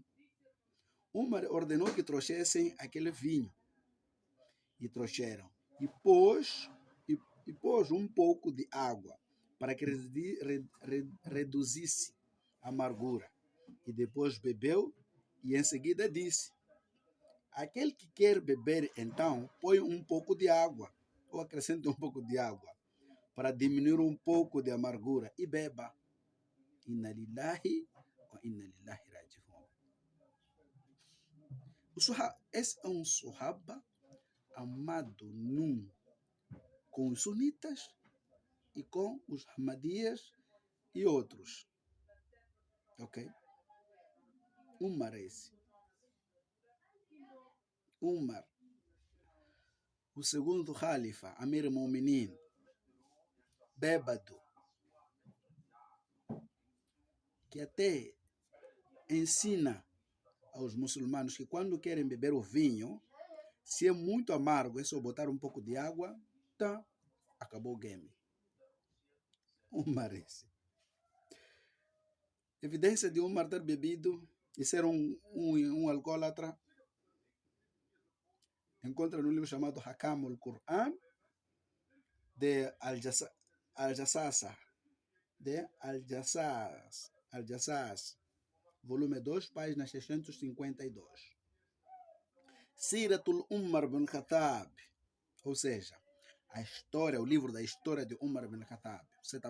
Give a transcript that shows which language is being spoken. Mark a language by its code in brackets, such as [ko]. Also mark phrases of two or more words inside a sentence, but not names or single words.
[pt] Umar ordenou que trouxessem aquele vinho, e trouxeram, e pôs um pouco de água, para que reduzisse a amargura, e depois bebeu, e em seguida disse, aquele que quer beber, então, põe um pouco de água, ou acrescenta um pouco de água, para diminuir um pouco de amargura, e beba. [ar] إنا لله وإنا لله راجعون. [pt] Esse é um Sahaba amado com os sunitas e com os Ahmadias e outros. Ok? Umar é esse. Umar, o segundo Khalifa, [ar] أمير المؤمنين, [pt] bêbado, que até ensina aos muçulmanos que quando querem beber o vinho, se é muito amargo, é só botar um pouco de água, tá, acabou o game. Umar esse. Evidência de Umar ter bebido e ser um alcoólatra encontra no livro chamado Hakam al-Quran de Al-Jassasa, volume 2, página 652. Siratul Umar bin Khattab, ou seja, o livro da história de Umar bin Khattab.